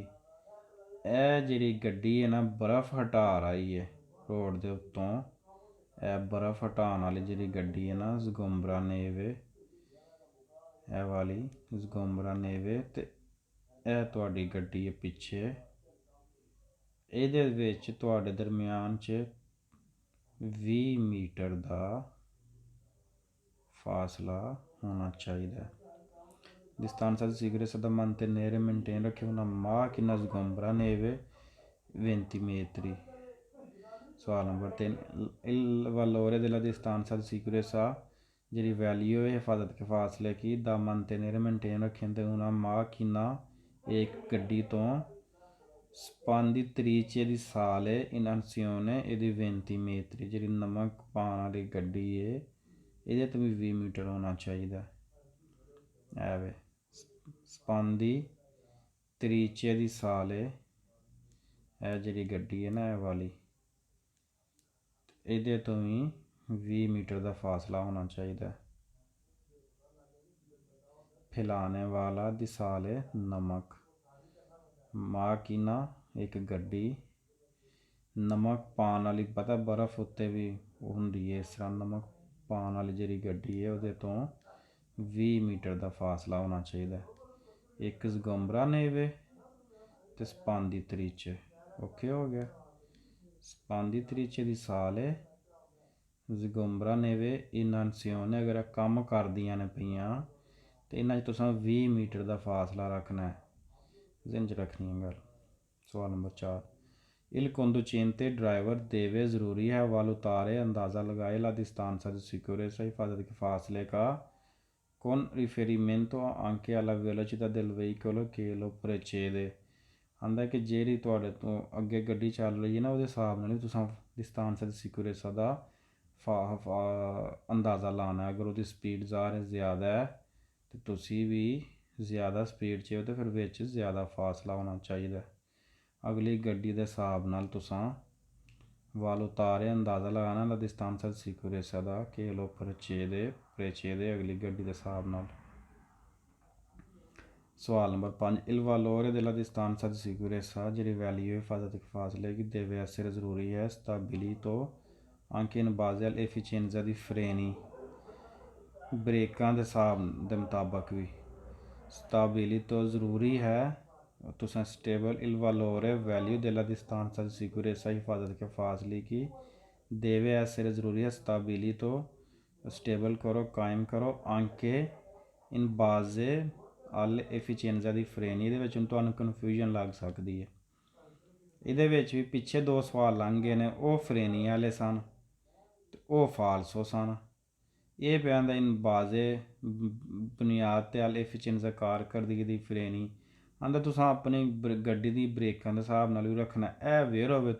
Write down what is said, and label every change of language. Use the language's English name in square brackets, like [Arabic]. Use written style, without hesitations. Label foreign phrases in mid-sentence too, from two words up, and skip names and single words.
[Punjabi] ਇਹ ਜਿਹੜੀ ਗੱਡੀ ਹੈ ਨਾ ਬਰਫ਼ ਹਟਾ ਰਹੀ ਹੈ ਰੋਡ ਦੇ ਉੱਤੋਂ, ਇਹ ਬਰਫ਼ ਹਟਾਉਣ ਵਾਲੀ ਜਿਹੜੀ ਗੱਡੀ ਹੈ ਨਾ [Italian] sgombra neve [Punjabi] ਇਹ ਵਾਲੀ [Italian] sgombra neve [Punjabi] ਅਤੇ ਇਹ ਤੁਹਾਡੀ ਗੱਡੀ ਹੈ ਪਿੱਛੇ. ਇਹਦੇ ਵਿੱਚ ਤੁਹਾਡੇ ਦਰਮਿਆਨ 'ਚ 20 ਮੀਟਰ ਦਾ ਫਾਸਲਾ ਹੋਣਾ ਚਾਹੀਦਾ. [Italian] distanza di sicurezza da mantenere maintain ਰੱਖੇ una macchina sgombra neve 20 metri. [Punjabi] ਸਵਾਲ ਨੰਬਰ 3 [Italian] il valore della distanza di sicurezza [Punjabi] ਜਿਹੜੀ ਵੈਲਿਊ ਹੈ ਹਿਫਾਜ਼ਤ ਕੇ ਫਾਸਲੇ ਕੀ ਦਾ mantenere maintain ਰੱਖੇ ਤੇ [Italian] una macchina [Punjabi] ਇੱਕ ਗੱਡੀ ਤੋਂ [Italian] spanditrice di sale in azione [Punjabi] ਇਹਦੀ 20 metri. ਜਿਹੜੀ ਨਮਕ ਪਾਉਣ ਵਾਲੀ ਗੱਡੀ ਹੈ ਇਹਦੇ ਤੋਂ ਵੀ 20 ਮੀਟਰ ਹੋਣਾ ਚਾਹੀਦਾ. ਐਵੇਂ [Italian] spanditrice di sale [Punjabi] ਇਹ ਜਿਹੜੀ ਗੱਡੀ ਹੈ ਨਾ ਇਹ ਵਾਲੀ ਇਹਦੇ ਤੋਂ ਵੀ 20 ਮੀਟਰ ਦਾ ਫਾਸਲਾ ਹੋਣਾ ਚਾਹੀਦਾ. ਫੈਲਾਣੇ ਵਾਲਾ [Italian] di sale [Punjabi] ਨਮਕ ਮਾਕੀਨਾ ਇੱਕ ਗੱਡੀ ਨਮਕ ਪਾਉਣ ਵਾਲੀ ਪਤਾ ਬਰਫ਼ ਉੱਤੇ ਵੀ ਹੁੰਦੀ ਹੈ ਇਸ ਤਰ੍ਹਾਂ ਨਮਕ ਪਾਉਣ ਵਾਲੀ ਜਿਹੜੀ ਗੱਡੀ ਹੈ ਉਹਦੇ ਤੋਂ 20 ਮੀਟਰ ਦਾ ਫਾਸਲਾ ਹੋਣਾ ਚਾਹੀਦਾ. ਇੱਕ [Italian] sgombra neve [Punjabi] ਅਤੇ spanditrice. ਓਕੇ ਹੋ ਗਿਆ. [Italian] spanditrice di sale sgombra neve in azione [Punjabi] ਅਗਰ ਕੰਮ ਕਰਦੀਆਂ ਨੇ ਪਈਆਂ ਅਤੇ ਇਹਨਾਂ 'ਚ ਤੁਸੀਂ 20 ਮੀਟਰ ਦਾ ਫਾਸਲਾ ਰੱਖਣਾ ਹੈ, ਜ਼ਿਹਨ 'ਚ ਰੱਖਣੀ ਹੈ ਗੱਲ. [Italian] ਸਵਾਲ ਨੰਬਰ 4 il conducente driver deve [Hindi] ज़रूरी है [Italian] valutare [Hindi] अंदाज़ा लगाए [Italian] la distanza di sicurezza [Hindi] हिफाजत के फासले का [Italian] con riferimento anche alla velocità del veicolo che lo precede. [Punjabi] ਆਂਦਾ ਕਿ ਜਿਹੜੀ ਤੁਹਾਡੇ ਤੋਂ ਅੱਗੇ ਗੱਡੀ ਚੱਲ ਰਹੀ ਹੈ ਨਾ ਉਹਦੇ ਹਿਸਾਬ ਨਾਲ ਵੀ ਤੁਸੀਂ [Italian] distanza di sicurezza [Punjabi] ਦਾ ਅੰਦਾਜ਼ਾ ਲਾਉਣਾ. ਅਗਰ ਉਹਦੀ ਸਪੀਡ ਜ਼ਿਆਦਾ ਹੈ ਅਤੇ ਤੁਸੀਂ ਵੀ ਜ਼ਿਆਦਾ ਸਪੀਡ 'ਚ ਹੋ ਅਤੇ ਫਿਰ ਵਿੱਚ ਜ਼ਿਆਦਾ ਫਾਸਲਾ ਹੋਣਾ ਚਾਹੀਦਾ. ਅਗਲੀ ਗੱਡੀ ਦੇ ਹਿਸਾਬ ਨਾਲ ਤੁਸੀਂ valutare ਅੰਦਾਜ਼ਾ ਲਗਾਉਣਾ [Italian] la distanza di sicurezza [Punjabi] ਦਾ ਕਿ ਲੋ precede ਅਗਲੀ ਗੱਡੀ ਦੇ ਹਿਸਾਬ ਨਾਲ. ਸਵਾਲ ਨੰਬਰ 5 [Italian] il valore della distanza di sicurezza [Punjabi] ਜਿਹੜੀ ਵੈਲਿਊ ਹੈ ਹਿਫਾਜ਼ਤ ਦੇ ਫਾਸਲੇ ਦੀ [Italian] deve essere [Punjabi] ਜ਼ਰੂਰੀ ਹੈ [Italian] stabilito anche in base all'efficienza di freni [Punjabi] ਬ੍ਰੇਕਾਂ ਦੇ ਹਿਸਾਬ ਦੇ ਮੁਤਾਬਕ ਵੀ [Italian] stabilito [Punjabi] ਜ਼ਰੂਰੀ ਹੈ ਤੁਸੀਂ [Italian] stable il valore value della distanza di sicurezza ਹਿਫਾਜ਼ਤ के फासले की deve essere [Punjabi] ਜ਼ਰੂਰੀ ਹੈ [Italian] stabilito [Hindi] स्टेबल करो कायम करो [Italian] anche in base al efficienza [Punjabi] ਦੀ ਫਰੇਨ ਇਹਦੇ ਵਿੱਚ ਹੁਣ ਤੁਹਾਨੂੰ ਕਨਫਿਊਜ਼ਨ ਲੱਗ ਸਕਦੀ ਹੈ ਇਹਦੇ ਵਿੱਚ ਵੀ ਪਿੱਛੇ ਦੋ ਸਵਾਲ ਲੰਘ ਗਏ ਨੇ ਉਹ ਫਰੇਨੀ ਵਾਲੇ ਸਨ ਤੇ ਉਹ ਫਾਲਸੋ ਸਨ ਇਹ ਪਿਆ ਹੁੰਦਾ [Italian] in base [Punjabi] ਬੁਨਿਆਦ ਤੇ ਅਲ ਐਫੀਸ਼ੀਐਂਸੀ ਕਾਰਕਰਦਗੀ [Italian] di freni [Punjabi] ਆਂਦਾ ਤੁਸੀਂ ਆਪਣੀ ਗੱਡੀ ਦੀ ਬ੍ਰੇਕਾਂ ਦੇ ਹਿਸਾਬ ਨਾਲ ਵੀ ਰੱਖਣਾ ਇਹ ਵੇਰ ਹੋਵੇ ਤੇ